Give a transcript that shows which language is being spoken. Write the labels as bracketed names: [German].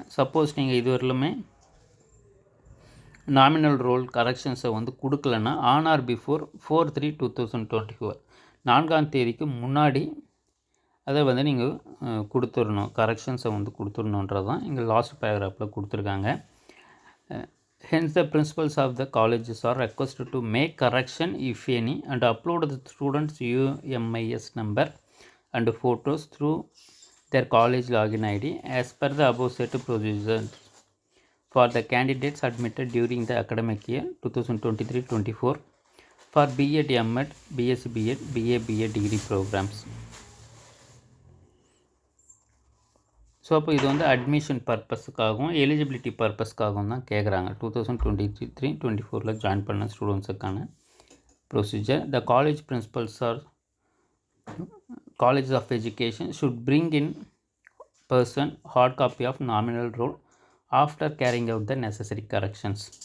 [Tamil] Suppose நீங்கள் இதுவரையிலுமே nominal role கரெக்ஷன்ஸை கொடுக்கலன்னா on or before 4/3/2024 4ஆம் தேதிக்கு முன்னாடி அதை நீங்கள் கொடுத்துடணும், கரெக்ஷன்ஸை கொடுத்துடணுன்றது தான் இங்கே லாஸ்ட் பேராகிராஃபில் கொடுத்துருக்காங்க. [English] Hence the principals of the colleges are requested to make correction if any and upload the students' UMIS number and photos through their college login ID as per the above set procedures for the candidates admitted during the academic year 2023-24 for B.Ed, M.Ed, B.Sc, B.Ed, B.A, B.Ed degree programs. [Tamil] So அப்போ இது admission பர்பஸுக்காகவும் eligibility பர்பஸ்க்காகவும் தான் கேட்குறாங்க. 2023-24 join பண்ண ஸ்டூடெண்ட்ஸுக்கான procedure. [English] The college principals are colleges of education should bring in person hard copy of nominal roll after carrying out the necessary corrections.